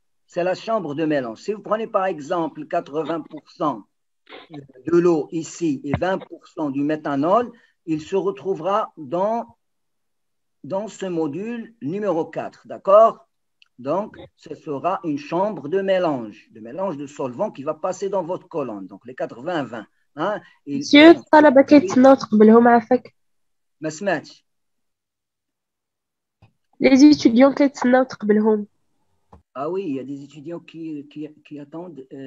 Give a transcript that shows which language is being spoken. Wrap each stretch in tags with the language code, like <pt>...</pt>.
<fr>C'est la chambre de mélange. Si vous prenez par exemple 80% de l'eau ici et 20% du méthanol, il se retrouvera dans ce module numéro 4, d'accord? Donc, ce sera une chambre de mélange de solvants qui va passer dans votre colonne. Donc, les 80-20. Hein,</fr> <ar>Monsieur, الطلبة كيتسناو تقبلهم عافاك. ما سمعتش.</ar> <fr>Les étudiants</fr> <ar>كيتسناو تقبلهم.</ar> <fr>Ah oui, il y a des étudiants qui attendent.</fr>